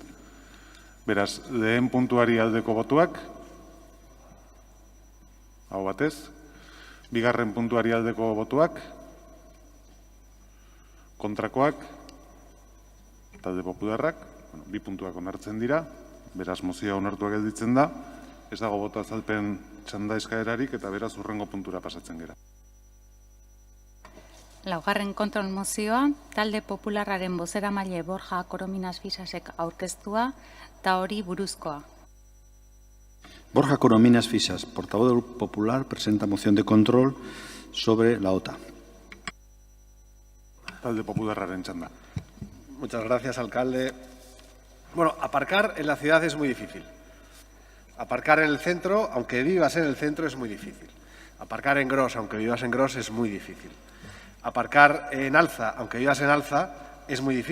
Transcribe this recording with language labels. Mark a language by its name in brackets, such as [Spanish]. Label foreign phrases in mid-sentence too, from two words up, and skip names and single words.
[Basque] Beraz, lehen puntuari aldeko botuak, hau batez, bigarren puntuari aldeko botuak, kontrakoak, talde popularrak, 2 puntuak onartzen dira, beraz mozioa onartuak gelditzen da, ez dago boto azalpen txanda eskaerarik eta beraz hurrengo puntura pasatzen gera. Laugarren kontrol mozioa, talde popularraren bozeramaile Borja Corominas Fisasek aurkeztua eta hori buruzkoa. [Spanish] Borja Corominas Fisas, portavoz del Grupo Popular, presenta moción de control sobre la OTA. [Basque] Talde popularraren txanda. [Spanish] Muchas gracias, alcalde. Bueno, aparcar en la ciudad es muy difícil. Aparcar en el centro, aunque vivas en el centro, es muy difícil. Aparcar en Gros, aunque vivas en Gros, es muy difícil. Aparcar en Alza, aunque vivas en Alza, es muy difícil.